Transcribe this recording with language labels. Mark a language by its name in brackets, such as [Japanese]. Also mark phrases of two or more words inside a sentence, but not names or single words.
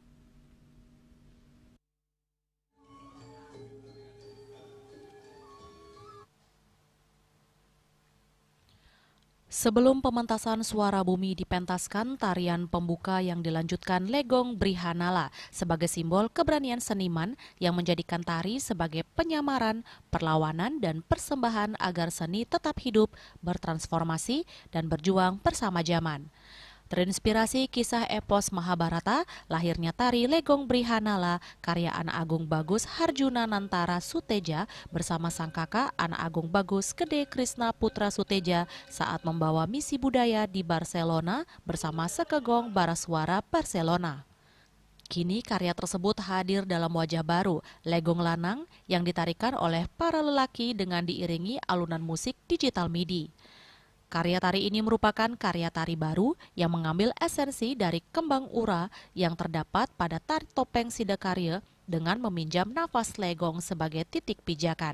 [Indonesian] Sebelum pementasan Suara Bumi dipentaskan, tarian pembuka yang dilanjutkan Legong Brihanala sebagai simbol keberanian seniman yang menjadikan tari sebagai penyamaran, perlawanan, dan persembahan agar seni tetap hidup, bertransformasi, dan berjuang bersama zaman. Terinspirasi kisah epos Mahabharata, lahirnya tari Legong Brihanala karya Anak Agung Bagus Harjuna Nantara Suteja bersama sang kakak Anak Agung Bagus Gede Krishna Putra Suteja saat membawa misi budaya di Barcelona bersama Sekegong Barasuara Barcelona. Kini karya tersebut hadir dalam wajah baru, Legong Lanang, yang ditarikan oleh para lelaki dengan diiringi alunan musik digital MIDI. Karya tari ini merupakan karya tari baru yang mengambil esensi dari kembang ura yang terdapat pada tari topeng Sidakarya dengan meminjam nafas legong sebagai titik pijakan.